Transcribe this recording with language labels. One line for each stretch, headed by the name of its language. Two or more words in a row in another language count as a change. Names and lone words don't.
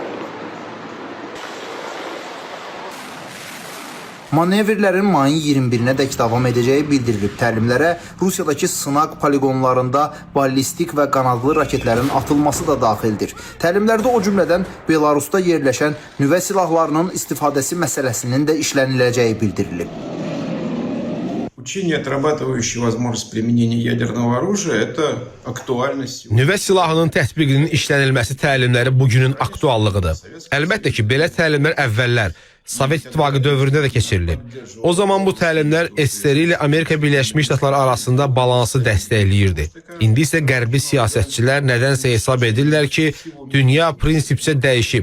Azerbaijani: Manevrlərin mayın 21-nədək davam edəcəyi bildirilib. Təlimlərə Rusiyadakı sınaq poligonlarında ballistik və qanadlı raketlərin atılması da daxildir. Təlimlərdə o cümlədən Belarusda yerləşən nüvə silahlarının istifadəsi məsələsinin də işləniləcəyi bildirilib.
Russian: Учения, отрабатывающие возможность применения ядерного оружия, это актуальность.
Azerbaijani: Nüvə silahının tətbiqinin işlənilməsi təlimləri bugünün aktuallığıdır. Əlbəttə ki, belə təlimlər əvvəllər Sovet İttifaqı dövründə də keçirilib. O zaman bu təlimlər SSR ilə Amerika Birləşmiş Ştatları arasında balansı dəstəkləyirdi. İndi isə qərbi siyasətçilər nədənsə hesab edirlər ki, dünya prinsipcə dəyişib.